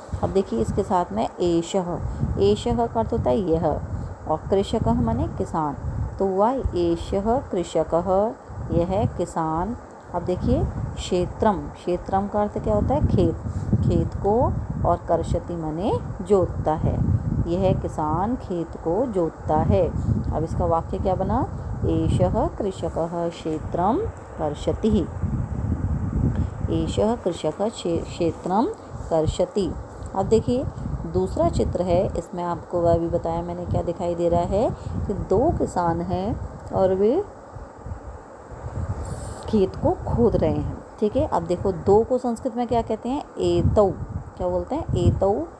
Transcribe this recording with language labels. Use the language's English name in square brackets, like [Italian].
[Hindi] अब देखिए इसके साथ में एषः। एषः का अर्थ होता है यह, और कृषकः माने किसान। तो हुआ [Sanskrit] एषः कृषकः, [Hindi] यह किसान। अब देखिए क्षेत्रम, क्षेत्रम का अर्थ क्या होता है? खेत, खेत को, और कर्षति माने जोतता है। यह किसान खेत को जोतता है। अब इसका वाक्य क्या बना? [Sanskrit] एषः कृषकः क्षेत्रम कर्षति। एषः कृषकः क्षेत्रम कर्षति। [Hindi] अब देखिए दूसरा चित्र है, इसमें आपको अभी बताया मैंने क्या दिखाई दे रहा है कि दो किसान हैं और वे खेत को खोद रहे हैं। ठीक है, अब देखो दो को संस्कृत में क्या कहते हैं? एतौ। क्या बोलते हैं? एतौ।